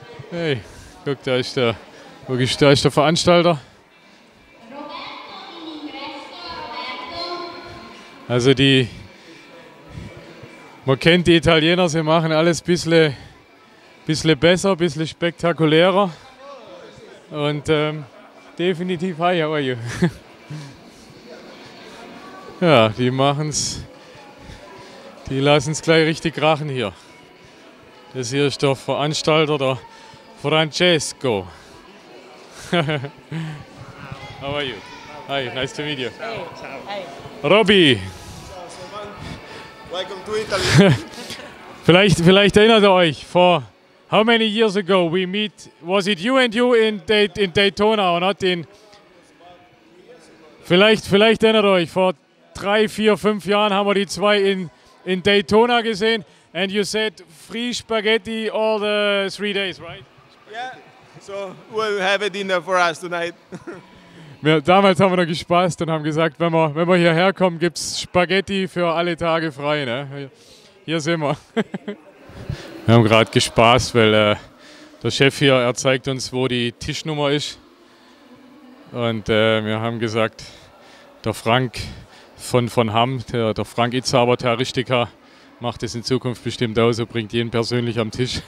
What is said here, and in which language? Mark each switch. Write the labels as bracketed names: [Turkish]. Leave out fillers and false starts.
[German] Hey, guck, da ist der Veranstalter. Also man kennt die Italiener, sie machen alles ein bisschen besser, ein bisschen spektakulärer. [English] Und definitiv, hi, how are you? [German] Ja, die lassen es gleich richtig krachen hier. Das hier ist der Veranstalter, der Francesco. [English] How are you? Hi, nice to meet you. Hi. Robby. Welcome to Italy. Vielleicht erinnert ihr euch, for how many years ago we meet, was it you and you in Daytona or not in? [German] Vielleicht erinnert ihr euch, vor 3, 4, 5 Jahren haben wir die zwei in Daytona gesehen. [English] And you said free spaghetti all the 3 days, right? Yeah, so we'll have a dinner for us tonight. [German] Damals haben wir noch gespaßt und haben gesagt, wenn wir hierher kommen, gibt es Spaghetti für alle Tage frei. Ne? Hier sind wir. Wir haben gerade gespaßt, weil der Chef hier, er zeigt uns, wo die Tischnummer ist. Und wir haben gesagt, der Frank von Hamm, der Frank Itzhaber, Terroristika, macht es in Zukunft bestimmt aus und bringt jeden persönlich am Tisch.